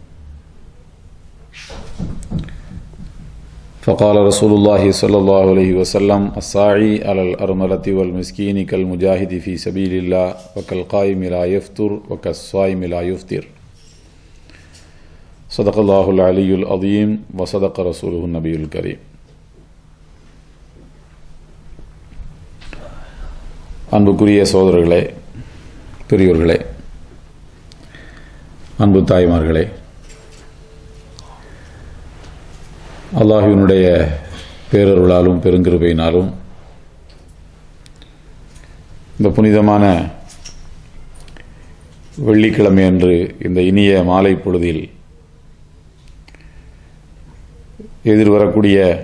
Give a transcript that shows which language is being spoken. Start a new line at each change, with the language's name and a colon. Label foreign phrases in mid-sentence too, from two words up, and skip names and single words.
Arabic: فقال رسول الله صلى الله عليه وسلم: الساعي على الأرملة والمسكين كالمجاهد في سبيل الله وكالقائم لا يفطر وكالصائم لا يفطر. صدق الله العلي العظيم وصدق رسوله النبي الكريم.
Tamil: அன்புக்குரிய சகோதரர்களே, பெரியோர்களே, அன்பு தாய்மார்களே, அல்லாஹ்வினுடைய பேரருளாலும் பெருங்கிருபையினாலும் இந்த புனிதமான வெள்ளிக்கிழமை அன்று இந்த இனிய மாலை பொழுதில் எதிர்வரக்கூடிய